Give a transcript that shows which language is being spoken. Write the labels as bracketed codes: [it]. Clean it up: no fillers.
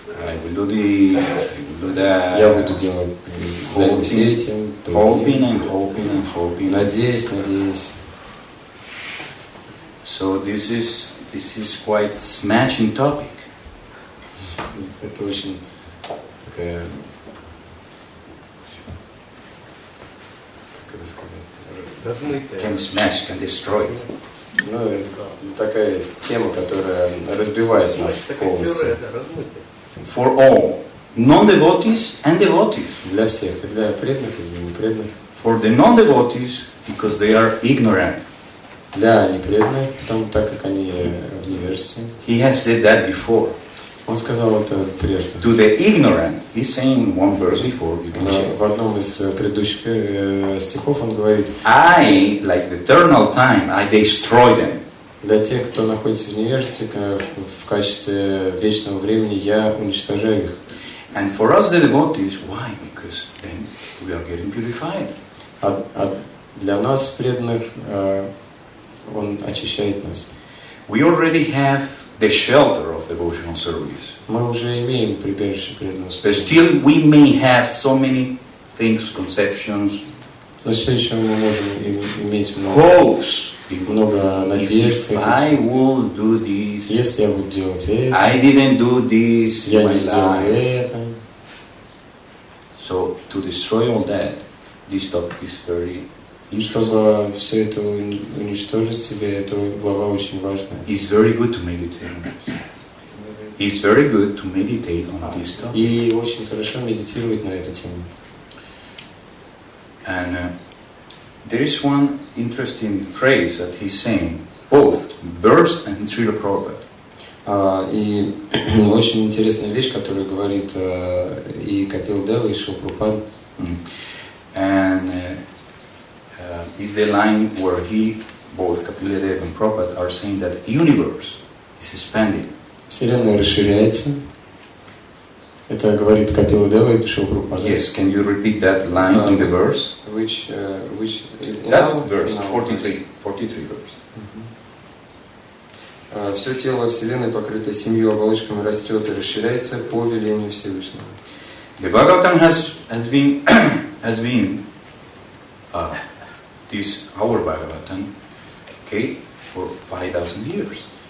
[en] I will do this, I will do that. [ru] Я буду делать, займусь этим. [en] Hoping and hoping and hoping. [ru] Надеюсь. [en] So this is quite smashing topic. [ru] Это очень такая, как это сказать, размытая. [en] Can smash, can destroy. [ru] Ну, это такая тема, которая разбивает нас полностью. [en] For all, non-devotees and devotees. [ru] Для всех, и для преданных, и для непреданных. [en] For the non-devotees, because they are ignorant. [ru] Для непреданных, потому так как они в невежестве. [en] He has said that before. [ru] Он сказал это прежде. [en] To the ignorant, he's saying one verse before. You can check. [ru] В одном из предыдущих стихов он говорит: [en] I, like the eternal time, I destroy them. [ru] для тех, кто находится в невежестве, в качестве вечного времени, я уничтожаю их. [en] And for us the devotees, why? Because then we are getting purified. [ru] А для нас, преданных, он очищает нас. [en] We already have the shelter of devotional service. [ru] Мы уже имеем прибежище преданного [en] But still we may have so many things, conceptions, [ru] но все еще мы можем иметь [en] hopes. [ru] много надежд. [en] If I will do this, [ru] Если я буду делать это, [en] I didn't do this in [ru] я [en] my [ru] не сделаю [en] life. [ru] это. [en] So to destroy all that, this topic is very [ru] И чтобы все это уничтожить себе, эта глава очень важная. [en] It's very good to meditate on this. It's very good to meditate on this topic. [ru] И очень хорошо медитировать на эту тему. [en] And there is one interesting phrase that he's saying, both verse and Srila Prabhupada. [ru] И очень интересная вещь, которую говорит и Капил Дева, и Шрила Прабхупада. [en] And is the line where both Kapila Deva and Prabhupada are saying that the universe is expanding. [ru] Вселенная расширяется. Это говорит Капила Дева и Шрила Прабхупада. [en] Yes, can you repeat that line in the verse? Which is That verse, 43 verse. [ru] Все тело Вселенной, покрыто 7 оболочками, растет и расширяется по велению Всевышнего. [en] The Bhagavatam has been this our Bhagavatam, okay, for 5,000 years.